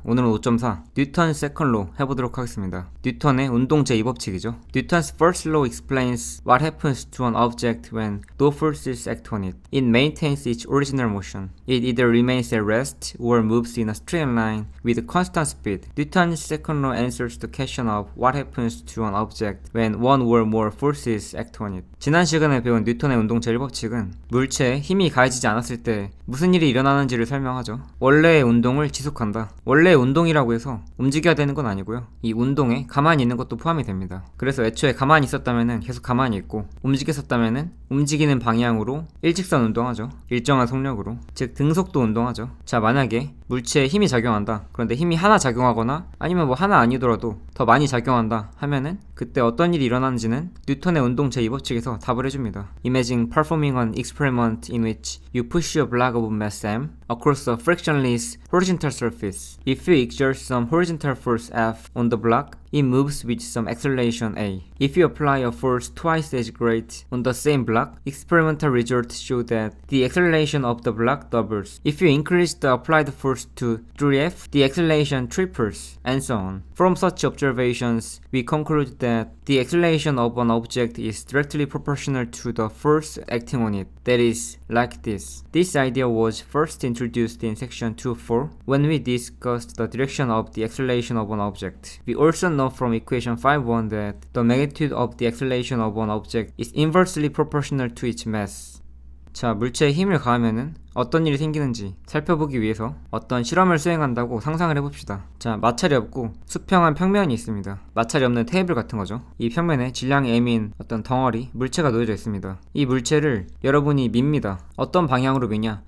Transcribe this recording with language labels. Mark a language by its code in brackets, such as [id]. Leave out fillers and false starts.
[ko] 오늘은 5.4 뉴턴 세컨 로 해보도록 하겠습니다. 뉴턴의 운동 제2법칙이죠. [en] Newton's first law explains what happens to an object when no forces act on it. It maintains its original motion. It either remains at rest or moves in a straight line with constant speed. Newton's second law answers the question of what happens to an object when one or more forces act on it. [ko] 지난 시간에 배운 뉴턴의 운동 제1법칙은 물체에 힘이 가해지지 않았을 때 무슨 일이 일어나는지를 설명하죠. 원래의 운동을 지속한다. 원래의 운동이라고 해서 움직여야 되는 건 아니고요. 이 운동에 가만히 있는 것도 포함이 됩니다. 그래서 애초에 가만히 있었다면은 계속 가만히 있고, 움직였었다면은 움직이는 방향으로 일직선 운동하죠. 일정한 속력으로. 즉 등속도 운동하죠. 자, 만약에 물체에 힘이 작용한다. 그런데 힘이 하나 작용하거나 아니면 뭐 하나 아니더라도 더 많이 작용한다 하면은 그때 어떤 일이 일어나는지는 뉴턴의 운동 제2법칙에서 답을 해줍니다. [en] Imagine performing an experiment in which you push a block of mass m across a frictionless horizontal surface. If you exert some horizontal force F on the block, it moves with some acceleration A. If you apply a force twice as great on the same block, experimental results show that the acceleration of the block doubles. If you increase the applied force to 3F, the acceleration triples, and so on. From such observations, we conclude that the acceleration of an object is directly proportional to the force acting on it. That is, like this. This idea was first introduced in section 2.4 when we discussed the direction of the acceleration of an object. We also know from equation 5.1 that the magnitude of the acceleration of an object is inversely proportional to its mass. [ko] 자, 물체에 힘을 가하면은 어떤 일이 생기는지 살펴보기 위해서 어떤 실험을 수행한다고 상상을 해봅시다. 자, 마찰이 없고 수평한 평면이 있습니다. 마찰이 없는 테이블 같은 거죠. 이 평면에 질량이 m인 어떤 덩어리, 물체가 놓여져 있습니다. 이 물체를 여러분이 밉니다. 어떤 방향으로 미냐?